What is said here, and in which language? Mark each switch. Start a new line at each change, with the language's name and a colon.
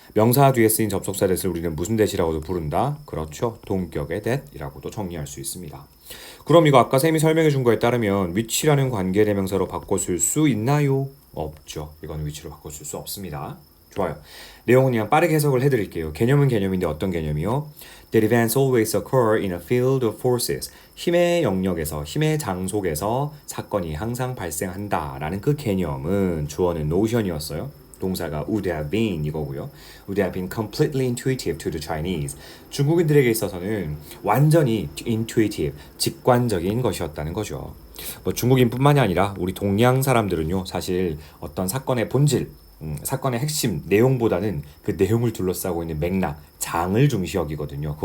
Korean: 명사 뒤에 쓰인 접속사 that을 우리는 무슨 that이라고도 부른다? 그렇죠. 동격의 that이라고도 정리할 수 있습니다. 그럼 이거 아까 쌤이 설명해 준 거에 따르면 which라는 관계대명사로 바꿔줄 수 있나요? 없죠. 이건 which로 바꿔줄 수 없습니다. 좋아요. 내용은 그냥 빠르게 해석을 해드릴게요. 개념은 개념인데 어떤 개념이요?
English: That events always occur in a field of forces.
Korean: 힘의 영역에서, 힘의 장 속에서 사건이 항상 발생한다라는 그 개념은 주어는 notion이었어요. 동사가
English: would have been
Korean: 이거고요.
English: would have been completely intuitive to the Chinese.
Korean: 중국인들에게 있어서는 완전히 intuitive, 직관적인 것이었다는 거죠. 중국인뿐만이 아니라 우리 동양 사람들은요, 사실 어떤 사건의 본질, 사건의 핵심 내용보다는 그 내용을 둘러싸고 있는 맥락, 장을 중시 여기거든요.